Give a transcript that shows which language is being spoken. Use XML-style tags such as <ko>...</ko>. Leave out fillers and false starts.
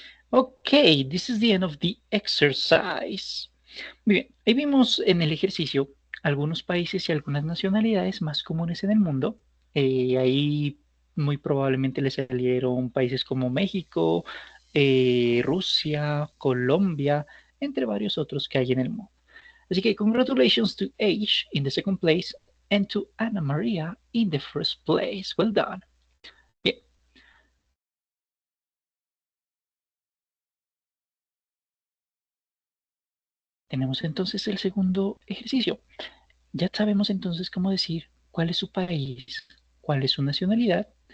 <en>Okay, this is the end of the exercise.</en> <es>Muy bien, ahí vimos en el ejercicio algunos países y algunas nacionalidades más comunes en el mundo. Ahí muy probablemente le salieron países como México, Rusia, Colombia, entre varios otros que hay en el mundo. Así que</es> <en>congratulations to H in the second place and to Ana María in the first place. Well done.</en> <es>Bien, tenemos entonces el segundo ejercicio. Ya sabemos entonces cómo decir cuál es su país, cuál es su nacionalidad.</es>